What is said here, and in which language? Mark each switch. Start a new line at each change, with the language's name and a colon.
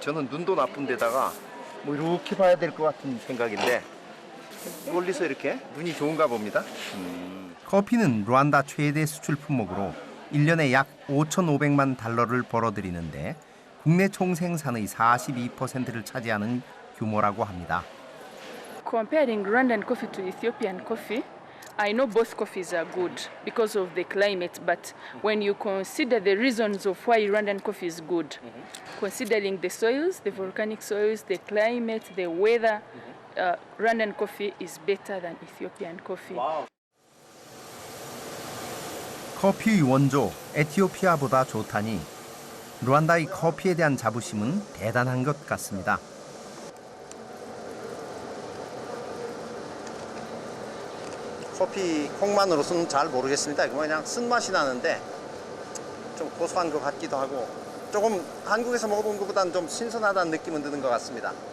Korean: 저는 눈도 나쁜 데다가 뭐 이렇게 봐야 될 것 같은 생각인데 멀리서 이렇게 눈이 좋은가 봅니다. 커피는 루안다 최대 수출 품목으로 1년에 약 5,500만 달러를 벌어들이는데 국내 총생산의 42%를 차지하는 규모라고 합니다.
English: Comparing Rwandan coffee to Ethiopian coffee, I know both coffees are good because of the climate, but when you consider the reasons of why Rwandan coffee is good, considering the soils, the volcanic soils, the climate, the weather, Rwandan coffee is better than Ethiopian coffee. Wow.
Korean: 커피의 원조 에티오피아보다 좋다니 루안다의 커피에 대한 자부심은 대단한 것 같습니다. 커피 콩만으로서는 잘 모르겠습니다. 그냥 쓴맛이 나는데 좀 고소한 것 같기도 하고 조금 한국에서 먹어본 것보다는 좀 신선하다는 느낌은 드는 것 같습니다.